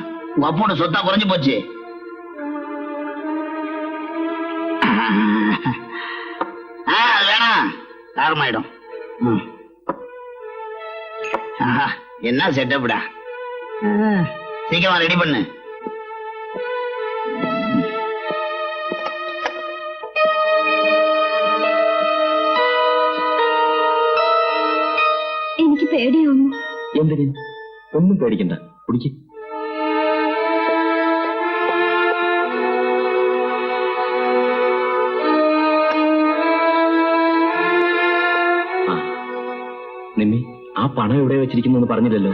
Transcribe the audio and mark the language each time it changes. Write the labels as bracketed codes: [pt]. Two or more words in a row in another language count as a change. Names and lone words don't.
[ta] உங்க அப்போட சொத்தா குறைஞ்சு போச்சு. அது வேணாம், காரமாயிடும். என்ன செட்டப்டா. சீக்கிரமா ரெடி பண்ணு. [ml] എനിക്ക് പേടിയാവുന്നു. എന്തിന്? ഒന്നും പേടിക്കണ്ട, കുടിക്ക്. നിമ്മി, ആ പണം എവിടെ വെച്ചിരിക്കുന്നു പറഞ്ഞില്ലല്ലോ.